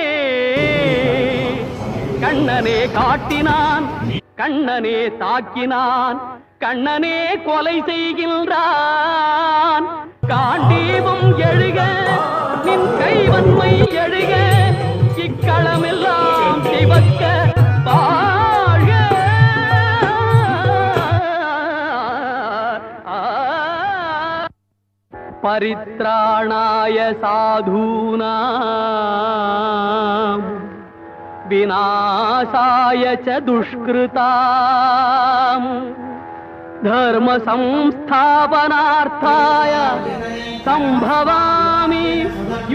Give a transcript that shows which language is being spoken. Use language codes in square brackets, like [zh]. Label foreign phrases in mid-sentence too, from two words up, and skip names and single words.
[ta] கண்ணனே காட்டினான், கண்ணனே தாக்கினான், கண்ணனே கொலை செய்கின்றான். காண்டீபம் எழுக நின் கைவன்மை எழுக, இக்களமெல்லாம் சிவக்க வாழ்க. [sa] परित्राणाय साधूनां विनाशाय च दुष्कृताम् धर्म संस्थापनार्थाय संभवामि।